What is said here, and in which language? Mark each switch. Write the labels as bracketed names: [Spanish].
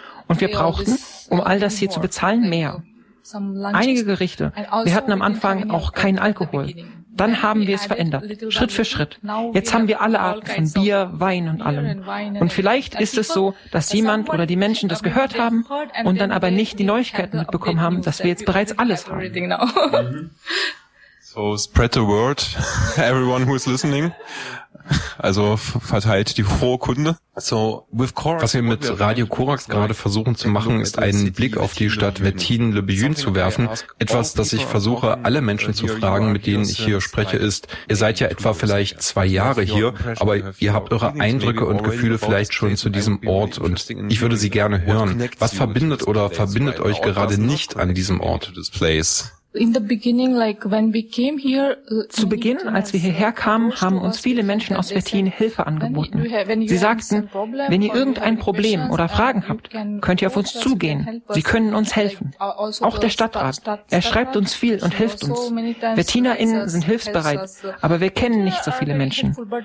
[German] Und wir brauchten, um all das hier zu bezahlen, mehr. Einige Gerichte. Wir hatten am Anfang auch keinen Alkohol. Dann haben wir es verändert, Schritt für Schritt. Jetzt haben wir alle Arten von Bier, Wein und allem. Und vielleicht ist es so, dass jemand oder die Menschen das gehört haben und dann aber nicht die Neuigkeiten mitbekommen haben, dass wir jetzt bereits alles haben. [English] So spread the word, everyone who is listening. [German] Also verteilt die frohe Kunde. So, with Korax, was wir mit Radio Korax gerade versuchen zu machen, ist einen Blick auf die Stadt Wettin-le-Bihun zu werfen. Etwas, das ich versuche, alle Menschen zu fragen, mit denen ich hier spreche, ist, ihr seid ja etwa vielleicht 2 Jahre hier, aber ihr habt eure Eindrücke und Gefühle vielleicht schon zu diesem Ort und ich würde sie gerne hören. Was verbindet oder verbindet euch gerade nicht an diesem Ort? [English] In the beginning, like when we came here, [German] zu Beginn, als wir hierher kamen, haben uns viele Menschen aus Wettin Hilfe angeboten. Sie sagten, wenn ihr irgendein Problem oder Fragen habt, könnt ihr auf uns zugehen. Sie können uns helfen. Auch der Stadtrat. Er schreibt uns viel und hilft uns. WettinerInnen sind hilfsbereit, aber wir kennen nicht so viele Menschen.